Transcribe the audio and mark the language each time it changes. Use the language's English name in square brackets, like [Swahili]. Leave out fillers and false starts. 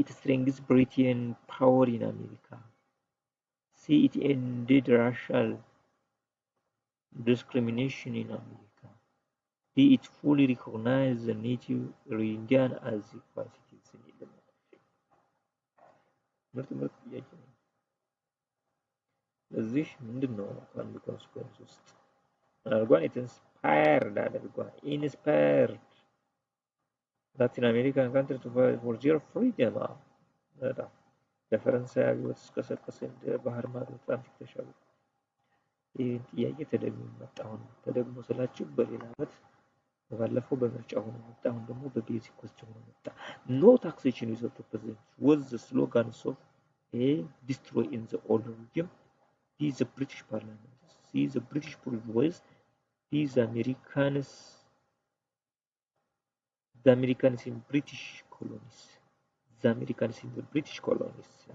[English] It strengthens British power in America. C. It ended racial discrimination in America. D. It fully recognized the native Indian as equal citizens. [Amharic] ምርጥ ጥያቄ ነው። እዚህ ምንድን ነው አንዱ ኮንስኮንስ ውስጥ አድርጓን ኢንስፓየርድ አድርጓን [English] ኢንስፓየርድ ላቲን አሜሪካን ካንትሪ ቱ ፋይት ፎር ዜር ፍሪደም [Amharic] በጣም ለፈረንሳይ አብዮት እስከሰቀሰ እንደ ባህር ማዶ አትላንቲክ ተሻግሮ ይህን ጥያቄ ተደግሞ መጣ። አሁን ተደግሞ ስላችሁ በሌላ ዓመት ባለፈው በምርጫ ሆኖ መጣ። አሁን ደግሞ በቤዚክ ኮስችን ሆኖ መጣ። [English] ኖ ታክሴሽን without opposition was the slogan of A. Destroy in the old regime. B. The British Parliament. C. The British bourgeoisie. D. The Americans in British colonies. The Americans in the British colonies.